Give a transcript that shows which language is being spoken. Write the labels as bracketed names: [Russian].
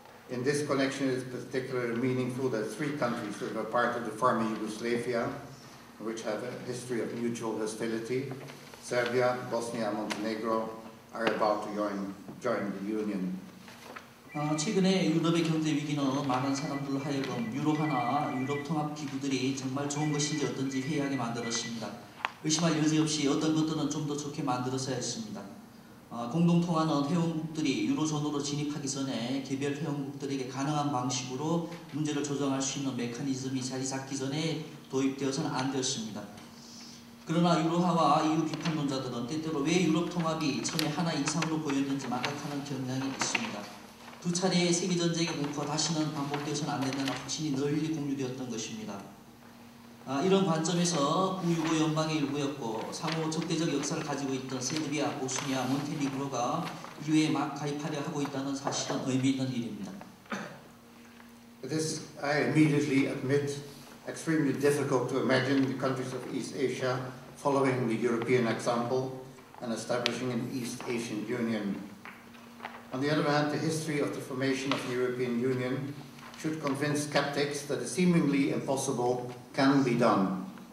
[English] In this connection, it is particularly meaningful that 3 countries that were part of the former Yugoslavia, which have a history of mutual hostility, Serbia, Bosnia and Montenegro, are about to join the Union. [Korean] 최근에 유럽의 경제 위기는 많은 사람들로 하여금 유로화나 유럽 통합 기구들이 정말 좋은 것인지 어떤지 회의하게 만들었습니다. 의심할 여지 없이 어떤 것들은 좀 더 좋게 만들었어야 했습니다. 공동통화는 회원국들이 유로존으로 진입하기 전에 개별 회원국들에게 가능한 방식으로 문제를 조정할 수 있는 메커니즘이 자리 잡기 전에 도입되어서는 안 되었습니다. 그러나 유로화와 EU 비판론자들은 때때로 왜 유럽 통합이 처음에 하나 이상으로 보였는지 망각하는 경향이 있습니다. 2차례의 세계전쟁의 공포가 다시는 반복되어서는 안 된다는 확신이 널리 공유되었던 것입니다. 이런 관점에서 구유고 연방의 일부였고 상호 적대적 역사를 가지고 있던 세르비아, 보스니아, 몬테니그로가 EU에 막 가입하려 하고 있다는 사실은 의미 있는 일입니다. [English] It is, I immediately admit, extremely difficult to imagine the countries of East Asia following the European example and establishing an East Asian Union. On the other hand, the history of the formation of the European Union should convince skeptics that the seemingly impossible can be done.